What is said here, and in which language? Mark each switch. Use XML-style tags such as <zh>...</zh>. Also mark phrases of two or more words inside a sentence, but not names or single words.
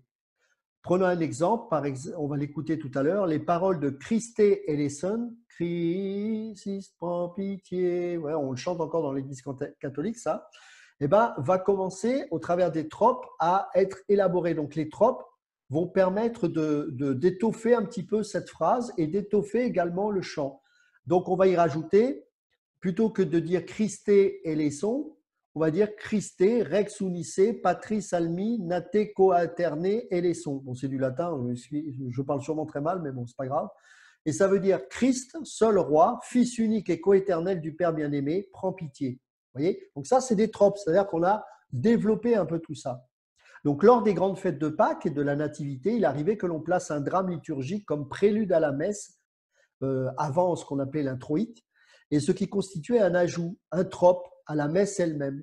<fr>Prenons un exemple, on va l'écouter tout à l'heure, les paroles de</fr> <la>Christe eleison,</la> <fr>Christ, prends pitié, ouais, on le chante encore dans l'église catholique, ça, va commencer au travers des tropes à être élaboré. Donc les tropes vont permettre d'étoffer un petit peu cette phrase et d'étoffer également le chant. Donc on va y rajouter, plutôt que de dire</fr> <la>Christe eleison,</la> <fr>on va dire</fr> <la>Christe, Rex unice, Patris almi, nate coaterne eleison.</la> <fr>Bon, c'est du latin, je parle sûrement très mal, mais bon, c'est pas grave. Et ça veut dire Christ, seul roi, fils unique et coéternel du Père bien-aimé, prends pitié. Vous voyez? Donc ça, c'est des tropes, c'est-à-dire qu'on a développé un peu tout ça. Donc lors des grandes fêtes de Pâques et de la Nativité, il arrivait que l'on place un drame liturgique comme prélude à la messe, avant ce qu'on appelait l'introïte, et ce qui constituait un ajout, un trope à la messe elle-même.</fr>